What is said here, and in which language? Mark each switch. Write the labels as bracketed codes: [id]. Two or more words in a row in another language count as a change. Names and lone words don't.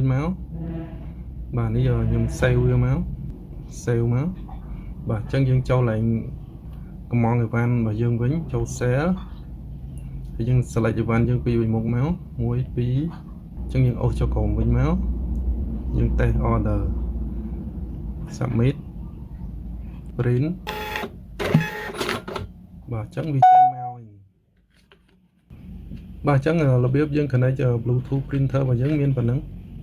[km] មកបាទនេះខ្ញុំ save វាមក save មកបាទអញ្ចឹងយើងចូលឡើង កំងអីវ៉ាន់របស់យើងវិញចូល sale ហើយយើង select អីវ៉ាន់យើងពីមុខមក1 2អញ្ចឹងយើងអូសចូលក្រោមវិញមកយើង [en] test order submit print [km] បាទអញ្ចឹងវាចេញមកបាទអញ្ចឹងរបៀបយើង [en] connect Bluetooth printer [km] របស់យើងមានប៉ុណ្ណឹង